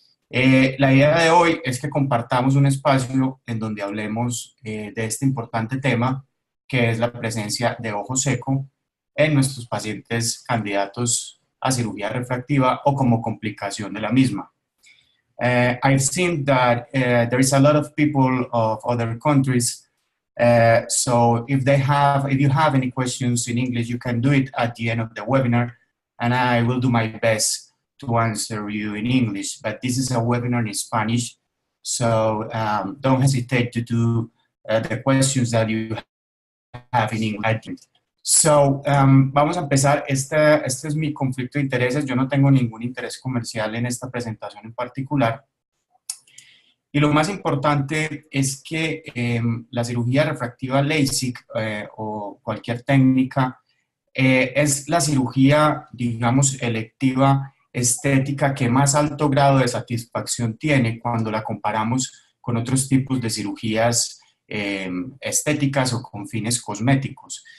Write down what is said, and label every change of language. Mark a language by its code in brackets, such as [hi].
[es] La idea de hoy es que compartamos un espacio en donde hablemos de este importante tema, que es la presencia de ojo seco en nuestros pacientes candidatos a cirugía refractiva o como complicación de la misma. [en] I've seen that there is a lot of people of other countries, so if you have any questions in English, you can do it at the end of the webinar, and I will do my best to answer you in English. But this is a webinar in Spanish, so don't hesitate to do the questions that you have in English. [es] So, vamos a empezar. Este es mi conflicto de intereses. Yo no tengo ningún interés comercial en esta presentación en particular. Y lo más importante es que la cirugía refractiva LASIK o cualquier técnica es la cirugía, digamos, electiva estética que más alto grado de satisfacción tiene cuando la comparamos con otros tipos de cirugías estéticas o con fines cosméticos.